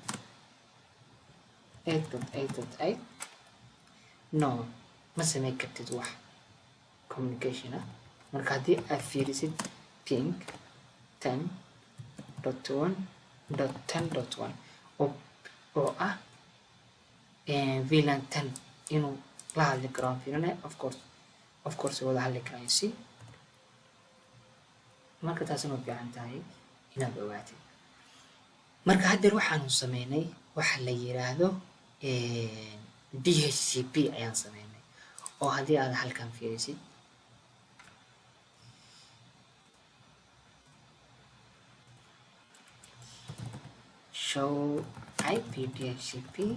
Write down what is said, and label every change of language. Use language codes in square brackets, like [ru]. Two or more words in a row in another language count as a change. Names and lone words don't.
[so] 8.8.8 no ma samayn kartid wax communication ah marka haddii aad fiirisid ping 10.1.10.1 oo ah VLAN 10 inuu la hadli karo aan fiirinay [en] of course [so] wada hadli karaan si marka taasina way fiican tahay inaad ogaatid marka haddeer waxaanu sameynay waxa la yiraahdo DHCP ayaan sameynay oo haddii aad halkan fiirisid show IP DHCP